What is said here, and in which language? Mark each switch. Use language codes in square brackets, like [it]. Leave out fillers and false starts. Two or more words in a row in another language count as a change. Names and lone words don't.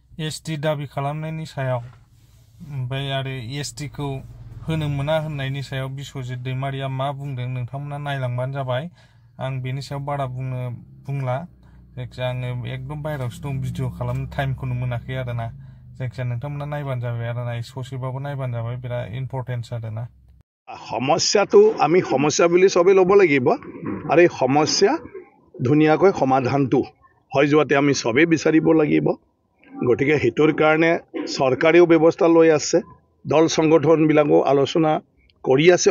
[brx] एसटी दाबी खालामनायनि सायाव ओमफ्राय आरो एसटी खौ होनो मोना होननायनि सायाव बिश्वजित दैमारिया मा बुंदों नोंथांमोना नायलांबानो जाबाय। आं बेनि सायाव बारा बुंला जायखिया आङो एकदम बाहेरायावसो दं भिडिअ खालामनो टाइमखौनो मोनाखै आरोना। जायखिया नोंथांमोना नायबानो जाबाय आरोना ससेबाबो नायबानो जाबाय बिराद इम्पर्टेन्स आरोना। [as] সমস্যাটো আমি সমস্যা বুলি সবে ল'ব লাগিব আৰু এই সমস্যা ধুনীয়াকৈ সমাধানটো হৈ যোৱাতে আমি সবেই বিচাৰিব লাগিব। গতিকে হেতুৰ কাৰণে চৰকাৰেও ব্যৱস্থা লৈ আছে, দল সংগঠনবিলাকো আলোচনা কৰি আছে।